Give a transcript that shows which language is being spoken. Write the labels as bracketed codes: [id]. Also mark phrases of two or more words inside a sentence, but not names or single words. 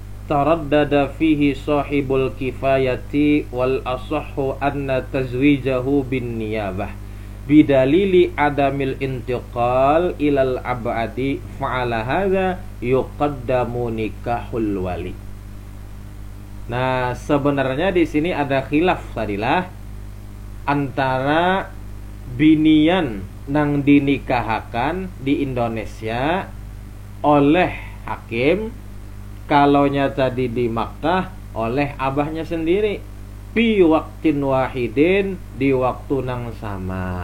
[ar] تردد فيه صاحب الكفاية والأصح أن تزويجه بالنيابة بدليل عدم الانتقال إلى الأبعد فعلى هذا يقدم نكاح الولي. [bjn] Nah, sebenarnya di sini ada khilaf tadilah antara binian nang dinikahakan di Indonesia oleh hakim, kalonya tadi di Makkah oleh abahnya sendiri, [ar] في وقت واحد, [bjn] di waktu nang sama.